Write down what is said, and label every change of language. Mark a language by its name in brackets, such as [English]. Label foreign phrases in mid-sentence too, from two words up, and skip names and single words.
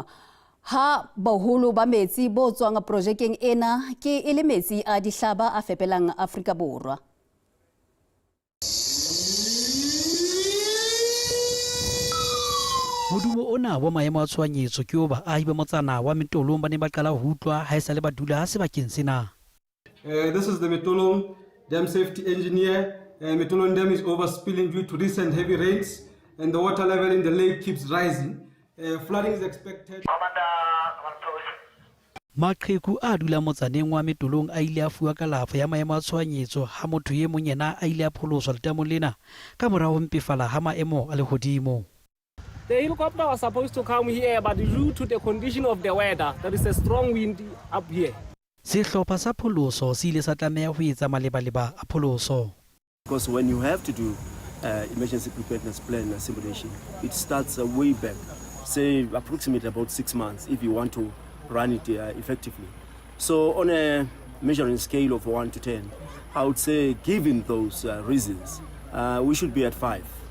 [Southern Sotho] Ha boholo ba metsi bo tswang projekeng ena ke ele metsi a dihlaba a fepelang Afrika Borwa. Modumo ona wa maemo a tshwanyetso ke o baahi ba motsana wa Metolong ba ne ba qala ho utlwa ha esale ba dula sebakeng sena. [English] This is the Metolong Dam Safety Engineer. Metolong Dam is overspilling due to recent heavy rains and the water level in the lake keeps rising. Flooding is expected. [Southern Sotho] Maqheku a dula motsaneng wa Metolong a ile a fuwa kalafo ya maemo a tshwanyetso ha motho ye mong yena a ile a pholoswa letamong lena ka mora ho mpefala ha maemo a lehodimo. [English] The helicopter was supposed to come here, but due to the condition of the weather, there is a strong wind up here. [Southern Sotho] Sehlopha sa pholoso se ile sa tlameha ho etsa maleba-leba a pholoso. [English] Because when you have to do emergency preparedness plan simulation, it starts way back, say approximately about 6 months if you want to run it effectively. So on a measuring scale of 1 to 10, I would say given those reasons, we should be at 5.